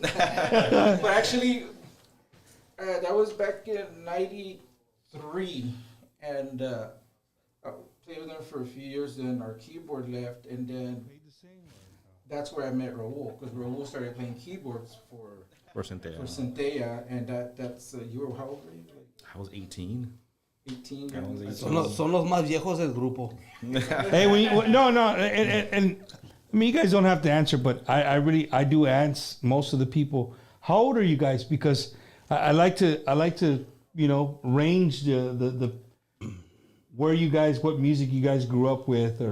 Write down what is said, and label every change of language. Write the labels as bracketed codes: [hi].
[en] But actually, that was back in '93, and. Played with them for a few years, then our keyboard left, and then that's where I met Raul, because Raul started playing keyboards for Centella, and that's you were how old were you? I was 18. 18. [es] Son los más viejos del grupo. [en] Hey, no, and I mean, you guys don't have to answer, but I do ask most of the people, how old are you guys? Because I like to you know, range the where you guys, what music you guys grew up with, or.